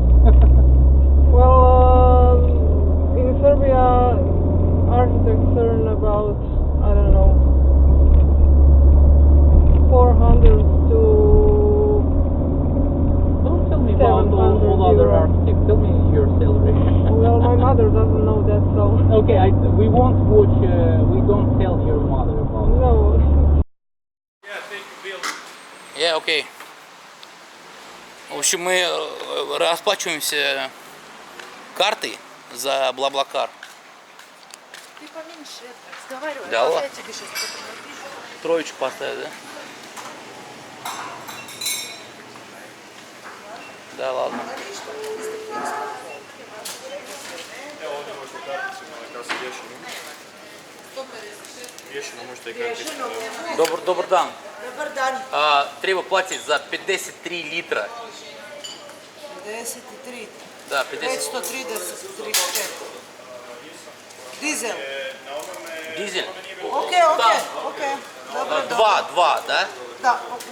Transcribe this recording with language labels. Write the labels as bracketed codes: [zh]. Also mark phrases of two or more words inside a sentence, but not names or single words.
[en] Well, in Serbia, architects earn about, I don't know, 400 to Don't tell me about 700 all other euro. architects. Tell me your salary. Well, my mother doesn't know that, so Okay, we won't watch. We don't tell your mother about it. no. Yeah, [ru] okay. В общем, мы расплачиваемся картой за BlaBlaCar. Ты поменьше это разговаривай. Да ладно? Я тебе сейчас потом напишу. Троечку поставить, да? Да, ладно. [bg] Добър дан. [sr] Dobar dan. [bg] Трябва платити за 53 литра. 53. [ru] Да, 50. [sr] 530. Dizel. [ru] Дизель? Окей. Dobro. Два, да? Да, окей.